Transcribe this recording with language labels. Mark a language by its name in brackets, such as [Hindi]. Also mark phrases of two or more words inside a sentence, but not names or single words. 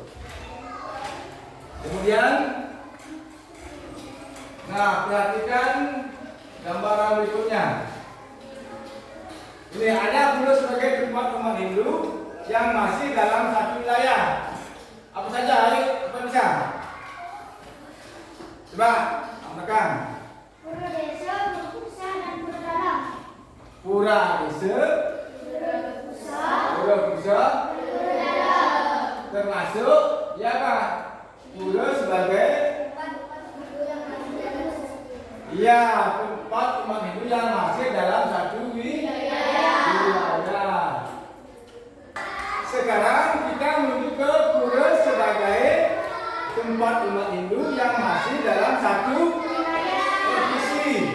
[Indonesian] Kemudian, nah perhatikan gambaran berikutnya. Ini ada pura sebagai tempat umat Hindu yang masih dalam satu wilayah. Apa saja? Ayo, apa bisa? Coba, amakan. Pura desa, pura pusat, dan pura dalam. Pura desa, pura pusat, Pura dalam. termasuk ya Pak, pura sebagai iya tempat umat Hindu yang masih dalam satu wilayah. Sekarang kita menuju ke pura sebagai tempat umat Hindu yang masih dalam satu provinsi.